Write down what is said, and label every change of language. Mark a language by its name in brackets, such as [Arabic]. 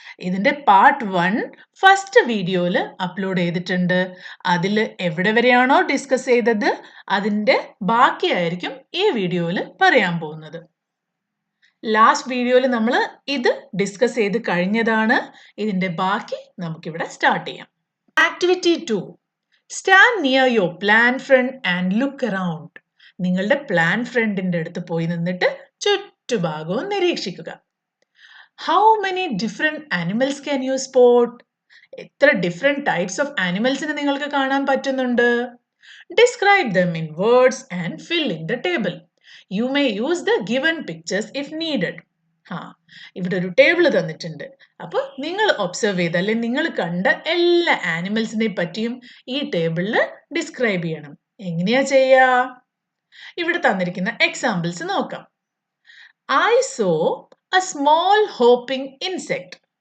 [Malayalam] ഇതിന്റെ part 1 first വീഡിയോയിൽ upload ചെയ്തിട്ടുണ്ട്. അതിൽ എവിടെ വരെയാണോ ഡിസ്കസ് ചെയ്തത് അതിന്റെ ബാക്കിയായിരിക്കും ഈ വീഡിയോയിൽ പറയാൻ പോകുന്നത്. ലാസ്റ്റ് വീഡിയോയിൽ നമ്മൾ ഇത് ഡിസ്കസ് ചെയ്ത് കഴിഞ്ഞതാണ്. ഇതിന്റെ ബാക്കി നമുക്കിവിടെ സ്റ്റാർട്ട് ചെയ്യാം. Activity 2. [English] Stand near your plant friend and look around. [Malayalam] നിങ്ങളുടെ പ്ലാൻ ഫ്രണ്ടിന്റെ അടുത്ത് പോയി നിന്നിട്ട് ചുറ്റുഭാഗവും നിരീക്ഷിക്കുക. [English] How many different animals can you spot? [Malayalam] എത്ര different types of animals നെ നിങ്ങൾക്ക് കാണാൻ പറ്റുന്നുണ്ട്? [English] Describe them in words and fill in the table. You may use the given pictures if needed. ഇവിടെ ഒരു table തന്നിട്ടുണ്ട്. [Malayalam] അപ്പോൾ നിങ്ങൾ ഒബ്സർവ് ചെയ്ത അല്ലെങ്കിൽ നിങ്ങൾ കണ്ട എല്ലാ ആനിമൽസിനെ പറ്റിയും ഈ ടേബിളിൽ ഡിസ്ക്രൈബ് ചെയ്യണം. എങ്ങനെയാ ചെയ്യാ? ഇവിടെ തന്നിരിക്കുന്ന എക്സാമ്പിൾസ് നോക്കാം. [English] I saw a small hopping insect.